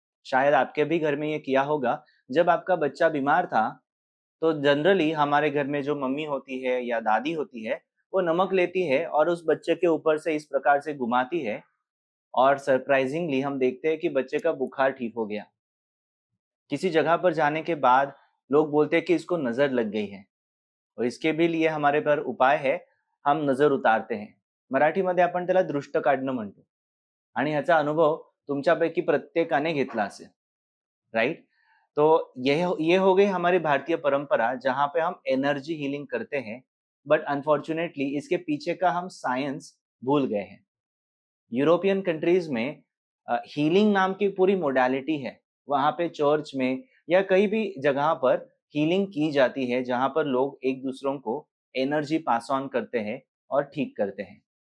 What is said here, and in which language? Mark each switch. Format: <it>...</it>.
<hi>शायद आपके भी घर में ये किया होगा। जब आपका बच्चा बीमार था तो जनरली हमारे घर में जो मम्मी होती है या दादी होती है, वो नमक लेती है और उस बच्चे के ऊपर से इस प्रकार से घुमाती है, और सरप्राइजिंगली हम देखते हैं कि बच्चे का बुखार ठीक हो गया। किसी जगह पर जाने के बाद लोग बोलते हैं कि इसको नजर लग गई है, और इसके भी लिए हमारे पर उपाय है, हम नजर उतारते हैं।</hi> <mr>मराठीमध्ये आपण त्याला दृष्ट काढणं म्हणतो, आणि ह्याचा अनुभव तुमच्यापैकी प्रत्येकाने घेतला असेल, राइट?</mr> <hi>तो ये हो गई हमारी भारतीय परंपरा जहाँ पे हम एनर्जी हीलिंग करते हैं। बट अनफॉर्चुनेटली इसके पीछे का हम साइंस भूल गए हैं। यूरोपियन कंट्रीज में हीलिंग नाम की पूरी मोडालिटी है। वहाँ पे चर्च में या कहीं भी जगह पर हीलिंग की जाती है, जहाँ पर लोग एक दूसरों को एनर्जी पास ऑन करते हैं और ठीक करते हैं।</hi>